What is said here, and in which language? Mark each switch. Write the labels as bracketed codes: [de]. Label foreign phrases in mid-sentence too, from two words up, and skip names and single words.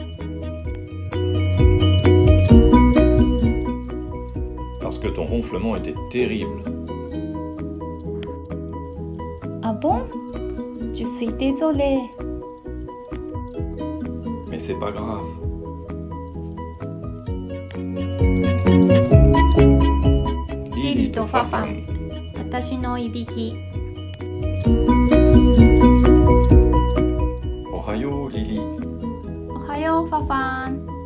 [fr] Parce que ton ronflement était terrible. Ah bon? Je suis désolée. Mais c'est pas grave. [ja] Lily とファファン、私のいびき。おはようリリ。おはようファファン。